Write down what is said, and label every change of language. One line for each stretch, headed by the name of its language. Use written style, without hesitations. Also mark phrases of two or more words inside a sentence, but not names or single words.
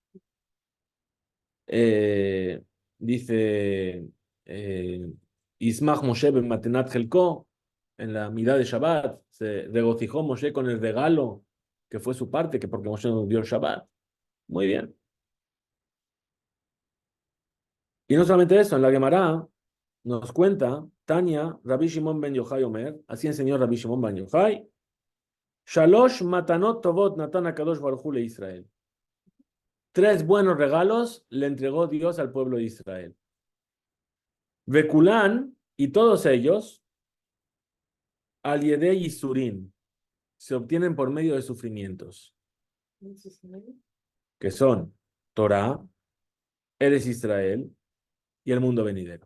Spanish: Eh, dice
Hebrew: ישמח משה במתנת חלקו,
Spanish: en la mitad de Shabbat, se regocijó Moshe con el regalo que fue su parte, que porque Moshe nos dio el Shabbat. Muy bien. Y no solamente eso, en la Gemara nos cuenta,
Hebrew: תניא, רבי שמעון בן יוחאי אומר,
Spanish: así enseñó Rabbi Shimon ben Yochai,
Hebrew: שלוש מתנות טובות נתן הקדוש ברוך הוא לישראל.
Spanish: 3 buenos regalos le entregó Dios al pueblo de Israel. Bekulán, y todos ellos,
Hebrew: על ידי ייסורין,
Spanish: se obtienen por medio de sufrimientos, que son Torah, Eres Israel y el mundo venidero.